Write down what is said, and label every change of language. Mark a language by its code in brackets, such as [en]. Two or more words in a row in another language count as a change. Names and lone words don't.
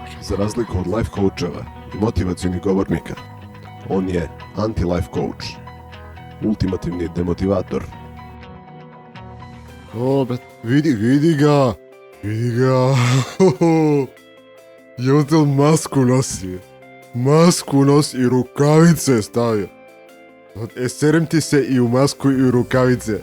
[sr] Za razliku od [en] life coacheva [sr] i motivacionih govornika, on je [en] anti-life coach, [sr] ultimativni demotivator. O, brat, vidi ga. Jel masku nosi i rukavice stavio. Serem ti se i u masku i u rukavice.